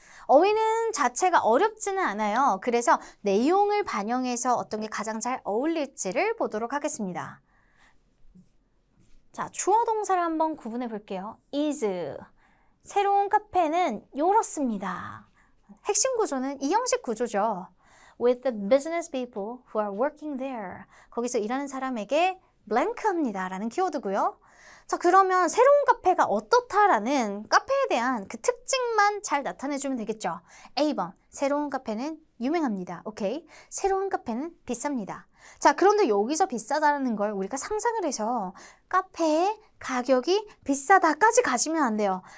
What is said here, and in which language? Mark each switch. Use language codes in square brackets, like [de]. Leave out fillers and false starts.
[ko] 어휘는 자체가 어렵지는 않아요. 그래서 내용을 반영해서 어떤 게 가장 잘 어울릴지를 보도록 하겠습니다. 자, 주어 동사를 한번 구분해 볼게요. [en] is. [ko] 새로운 카페는 이렇습니다. 핵심 구조는 이 형식 구조죠. [en] With the business people who are working there. [ko] 거기서 일하는 사람에게 blank합니다 라는 키워드고요. 자, 그러면 새로운 카페가 어떻다라는 카페에 대한 그 특징만 잘 나타내주면 되겠죠. A번, 새로운 카페는 유명합니다. 오케이. 새로운 카페는 비쌉니다. 자, 그런데 여기서 비싸다는 걸 우리가 상상을 해서 카페의 가격이 비싸다까지 가시면 안 돼요.